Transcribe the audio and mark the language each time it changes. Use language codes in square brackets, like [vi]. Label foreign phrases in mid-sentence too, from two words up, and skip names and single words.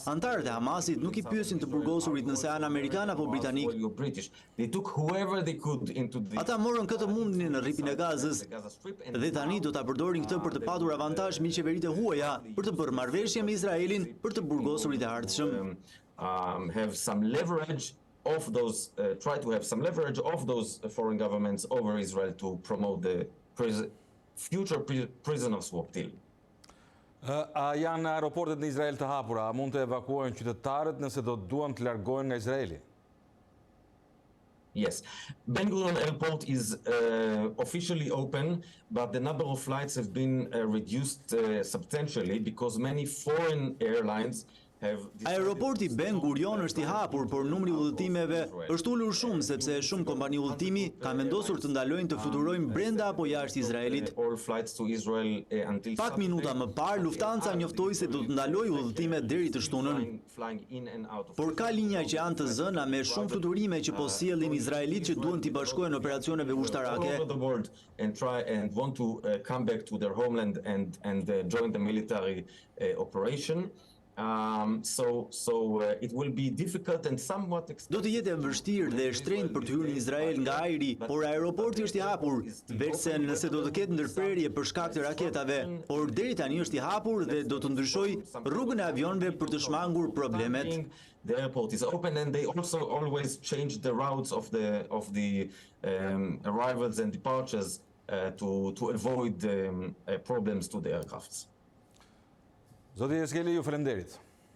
[sq] Antarët e Hamasit nuk I pyesin të burgosurit nëse janë amerikan apo britanik. [en] were you British. They took whoever they could into the [sq] Ata morën këtë mundin në rripin e Gazës [en] Gaza Strip and [sq] dhe tani do ta përdorin këtë për të patur avantazh mbi qeveritë e huaja, për të bërë marrëveshje me Izraelin, për të burgosurit e ardhshëm. [en] have some leverage of those, try to have some leverage of those foreign governments over Israel to promote the future prison of swap deal. [sq] A janë aeroportet në Izrael të hapura? A mund të evakuojnë qytetarët nëse do duan të largohen nga Izraeli? [en] Yes, Ben Gurion Airport is officially open, but the number of flights have been reduced substantially because many foreign airlines have [sq] Aeroporti Ben Gurion është I hapur, por numri udhëtimeve është ulur shumë sepse shumë kompani udhëtimi kanë vendosur të ndalojnë të fluturojnë brenda apo jashtë Izraelit. [en] all flights to Israel until [sq] Pak minuta më parë, Luftanca njoftoi se do të ndalojë udhëtimet deri të shtunën. [en] flying in and out of [sq] Por ka linja që janë të zëna me shumë fluturime që po sjellin Izraelit që duan t'i bashkohen operacioneve [en] all [sq] ushtarake. [en] over the world and try and want to come back to their homeland and join the military operation. So it will be difficult and somewhat [sq] Do të jetë e vështirë dhe e shtrenjtë për të hyrë në Izrael nga ajri, por aeroporti është I hapur, veçse nëse do të ketë ndërprerje për shkak të raketave, por deri tani është I hapur dhe do të ndryshojë rrugën e avionëve për të shmangur problemet. [en] The airport is open, and they also always change the routes of the arrivals and departures to avoid problems to the aircrafts. [sq] Zoti Yeheskelly, ju falenderit.